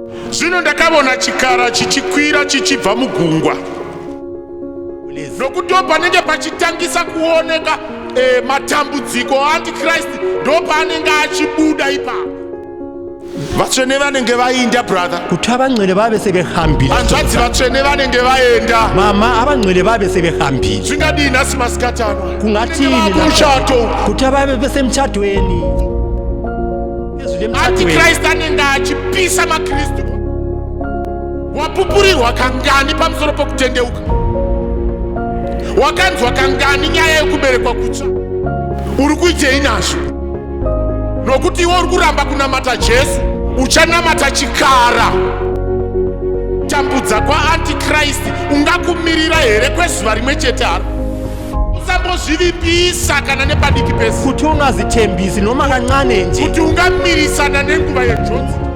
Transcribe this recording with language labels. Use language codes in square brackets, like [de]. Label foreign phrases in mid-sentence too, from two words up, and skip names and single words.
[sn] Zvino ndakabona chikara chichikwira chichibva mugungwa. Nokuti panenge pachitangisa kuoneka matambudziko antichrist ndo paanenge achibuda ipapo. Vatsvene vanenge vainda brother. [nd] Kuti abangcwele babe sebehambile. [sn] Anzvadzi vatsvene vanenge vaenda. [nd] Mama abangcwele babe sebehambile. [sn] Zvingadini nhasi masikati ano? [nd] Kungathini [sn] muchato? [nd] Kuti ababe besemtshadweni. [sn] Antichrist anenge achipisa maKristu. Wapupurirwa kangani pamusoro pokutendeuka? Wakanzwa kangani nyaya yekuberekwa kutsva? Uri kuitei nazvo? Nokuti iwe uri kuramba kunamata Jesu, uchanamata chikara. Tambudza kwaantichrist ungakumirira here kwezuva rimwe chete aro? Usambozvivipisa kana nepadiki pese. [nd] Kuti ungazithembisi noma kancane nje. Kuti ungamirisana nenguva yenjodzi.